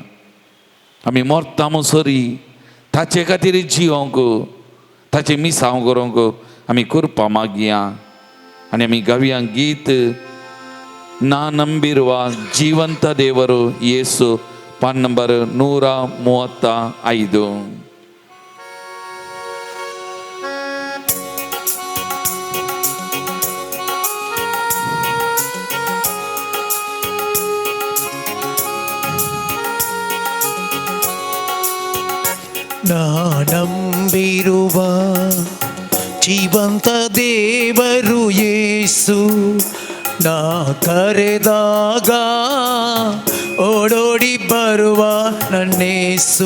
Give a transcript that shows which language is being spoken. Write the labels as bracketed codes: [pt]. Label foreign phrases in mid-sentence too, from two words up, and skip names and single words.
[kok] आमी मोरता मुसरी ताचे खातीर जियोंक, ताचे मिसांव करूंक आमी करपा मागया. आनी आमी गावया गीत [kn] ನಾ ನಂಬಿರುವ ಜೀವಂತ ದೇವರು ಯೇಸು, [kok] पान नंबर 135. [kn] ನಾ ನಂಬಿರುವ ಜೀವಂತ ದೇವರು ಯೇಸು, ನಾ ಕರೆದಾಗ ಓಡೋಡಿ ಬರುವ ನನ್ನೇಸು.